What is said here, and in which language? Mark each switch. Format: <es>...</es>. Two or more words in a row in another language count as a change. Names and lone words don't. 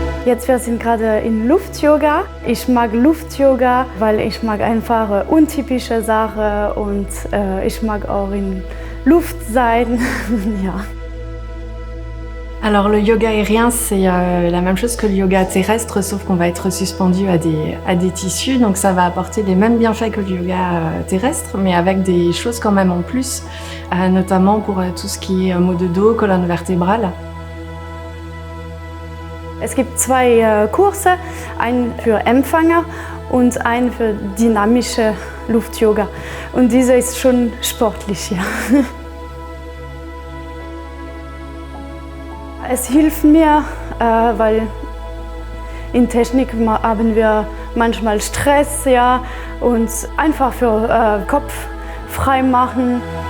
<de>Jetzt wir sind gerade in Luft-Yoga. Ich mag Luft-Yoga, weil ich mag einfach untypische Sachen und ich mag auch in Luft sein. Ja.</de> <fr>Alors le yoga aérien, c'est la même chose que le yoga terrestre, sauf qu'on va être suspendu à des tissus, donc ça va apporter les mêmes bienfaits que le yoga terrestre, mais avec des choses quand même en plus, notamment pour tout ce qui est maux de dos, colonne vertébrale.</fr> <de>Es gibt zwei Kurse, einen für Empfänger und einen für dynamische Luft-Yoga. Und dieser ist schon sportlich, ja. Es hilft mir, weil in Technik haben wir manchmal Stress, ja, und einfach für Kopf frei machen.</de>